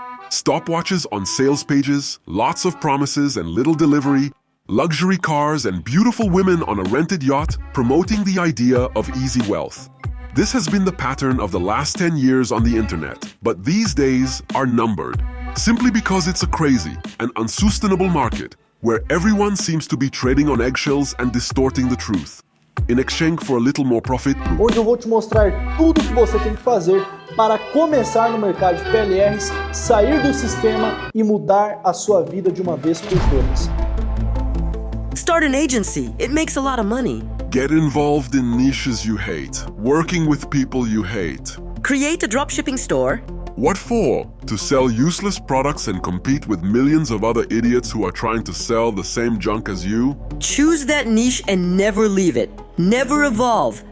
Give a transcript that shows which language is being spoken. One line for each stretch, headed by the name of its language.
English: Stopwatches on sales pages, lots of promises and little delivery, luxury cars and beautiful women on a rented yacht promoting the idea of easy wealth. This has been the pattern of the last 10 years on the internet, but these days are numbered, simply because it's a crazy and unsustainable market where everyone seems to be trading on eggshells and distorting the truth. In exchange for a little more profit,
Portuguese: onde eu vou te mostrar tudo o que você tem que fazer para começar no mercado de PLRs, sair do sistema e mudar a sua vida de uma vez por todas.
English: Start an agency. It makes a lot of money. get involved in niches you hate, working with people you hate. Create a dropshipping store. What for? To sell useless products and compete with millions of other idiots who are trying to sell the same junk as you? Choose that niche and never leave it. Never evolve.